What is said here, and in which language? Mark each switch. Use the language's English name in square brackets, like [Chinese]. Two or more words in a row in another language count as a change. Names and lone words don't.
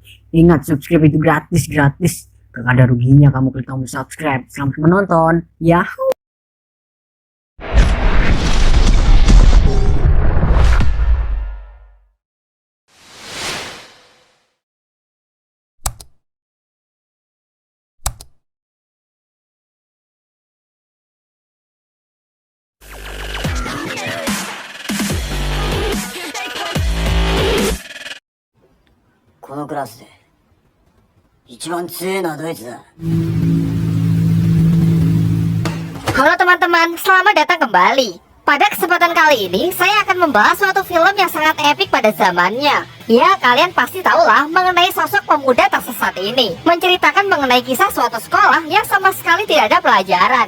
[Indonesian] Ingat, subscribe itu gratis. Gak ada ruginya kamu klik tombol subscribe. Selamat menonton. Yahoo. [Japanese] Kelas で一番強いのはドイツだ。 [Indonesian] Halo teman-teman, selamat datang kembali. Pada kesempatan kali ini, saya akan membahas suatu film yang sangat epik pada zamannya. Ya, kalian pasti tahulah mengenai sosok pemuda tersesat ini. Menceritakan mengenai kisah suatu sekolah yang sama sekali tidak ada pelajaran.